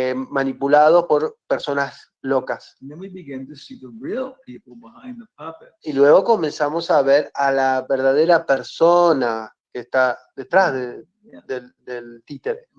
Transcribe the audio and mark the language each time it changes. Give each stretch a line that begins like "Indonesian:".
Spanish: manipulados por personas locas.
English: And then we begin to see the real people behind the puppets.
Spanish: Y luego comenzamos a ver a la verdadera persona que está detrás del títere.